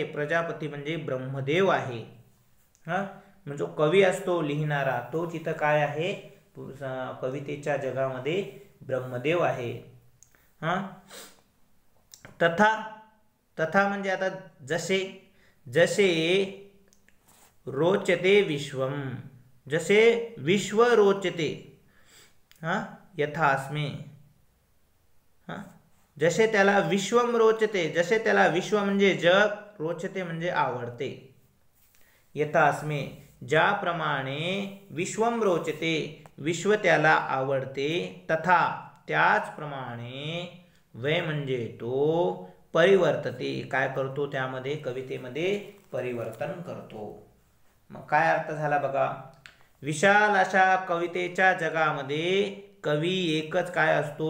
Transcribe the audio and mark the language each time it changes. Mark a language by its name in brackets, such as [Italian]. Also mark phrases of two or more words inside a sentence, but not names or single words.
[Marathi] प्रजापती म्हणजे ब्रह्मदेव आहे. म्हणजे जो कवी असतो लिहिणारा तो तिथं काय आहे? कवितेच्या जगामध्ये ब्रह्मदेव आहे. तथा, तथा म्हणजे आता जसे, जसे [Sanskrit] रोचते विश्वम, [Marathi] जसे [Sanskrit] विश्व रोचते, [Marathi] यथास्मे, जसे त्याला [Sanskrit] विश्वम रोचते, [Marathi] जसे त्याला विश्व म्हणजे जग, रोचते म्हणजे आवडते. यथास्मे ज्याप्रमाणे [Sanskrit] विश्वम रोचते, [Marathi] विश्व त्याला आवडते, तथा त्याचप्रमाणे वै म्हणजे तो परिवर्तते, काय करतो? त्यामध्ये कवितेमध्ये परिवर्तन करतो. मग काय अर्थ झाला बघा, विशाल अशा कवितेच्या जगामध्ये कवी एकच काय असतो?